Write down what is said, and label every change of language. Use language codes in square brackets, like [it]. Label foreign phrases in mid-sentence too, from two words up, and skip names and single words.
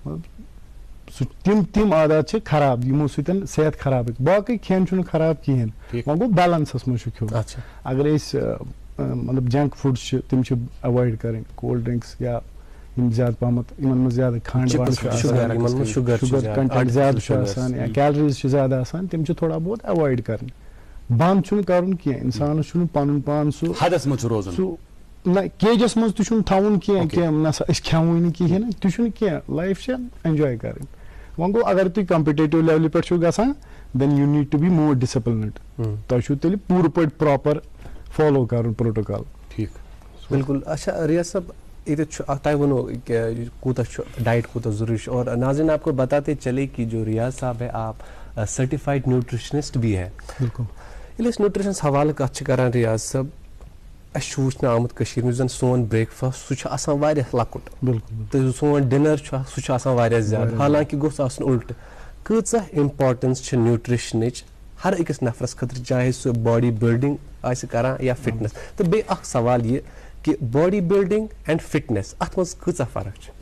[ks] مطلب سُہ تِم عادات چھِ خراب یِمو سۭتۍ صحت خراب گژھِ باقٕے کھٮ۪ن چھُنہٕ خراب کِہینۍ وۄنۍ گوٚو بیلنسس منٛز چھُ کھیوٚن اگر أسۍ مطلب [en] junk foods [ks] چھِ تِم چھِ ایوایڈ کرٕنۍ [en] cold drinks [ks] یا یِم زیادٕ پہمتھ یِمن منٛز زیادٕ کھنٛڈ [en] sugar content [ks] زیادٕ چھُ آسان یا کیلریٖز چھِ زیادٕ آسان تِم چھِ تھوڑا بہت ایوایڈ کرٕنۍ بنٛد چھُنہٕ کرُن کینٛہہ انسانس چھُنہٕ پنُن پان سُہ حدس منٛز چھُ روزُن سُہ نہ کیجس منٛز تہِ چھُنہٕ تھاوُن کینٛہہ نہ سا أسۍ کھٮ۪موٕے نہٕ کِہینۍ نہٕ تہِ چھُنہٕ کینٛہہ لایف چھِ اٮ۪نجاے کرٕنۍ وۄنۍ گوٚو اگر تُہۍ [en] competitive level [ks] پٮ۪ٹھ چھِو گژھان [en] then you need to be more disciplined [ks] تۄہہِ چھُو تیٚلہِ پوٗرٕ پٲٹھۍ پراپر فالو کرُن پروٹوکال. ٹھیٖک [ur] بالکل. اچھا ریاض صاحب [ks] ییٚتٮ۪تھ چھُ تۄہہِ ووٚنوُ کہ کوٗتاہ چھُ ڈایٹ کوٗتاہ ضروٗری چھُ [ur] اور ناظرین آپ کو بتاتے چلے کہ جو ریاض صاحب ہے آپ [en] certified nutritionist [ur] بھی ہے. [ks] بالکل. ییٚلہِ أسۍ نیوٹریشنس حوالہٕ کتھ چھِ کران ریاض صاحب اَسہِ چھُ وٕچھنہٕ آمُت کٔشیٖرِ منٛز یُس زن سون [en] breakfast [ks] سُہ چھُ آسان واریاہ لۄکُٹ تہٕ سون ڈِنر چھُ سُہ چھُ آسان واریاہ زیادٕ حالانکہِ گوٚژھ آسُن اُلٹہٕ کۭژاہ امپاٹنس چھِ نیوٹریشنٕچ ہر أکِس نفرس خٲطرٕ چاہے سُہ [en] body building [ks] آسہِ کران یا فٹنس تہٕ بیٚیہِ اکھ سوال یہِ کہ [en] body building and fitness [ks] اتھ منٛز کۭژاہ فرق چھِ؟